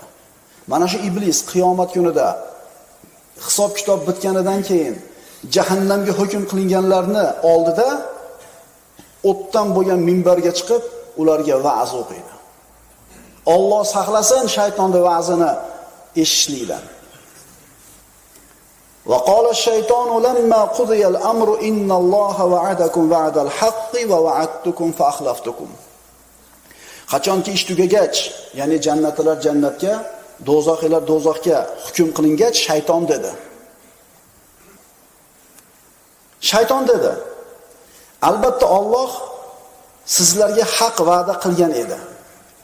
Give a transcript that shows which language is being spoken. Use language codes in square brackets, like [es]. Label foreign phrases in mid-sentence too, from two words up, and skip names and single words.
[uz] Mana shu iblis qiyomat kunida hisob kitob bitganidan keyin jahannamga hukm qilinganlarni oldida o'tdan bo'lgan minbarga chiqib, ularga va'z o'qiydi. Alloh saqlasin shaytonning va'zini eshitishlikdan. [ar] وقال الشيطان لما قضي الأمر إن الله وعدكم وعد الحق ووعدتكم فأخلفتكم. [uz] Qachonki ish tugagach, ya'ni jannatlar jannatga, do'zaxlar do'zaxga hukm qilingach, shayton dedi. Shayton dedi: albatta Alloh sizlarga haq va'da qilgan edi.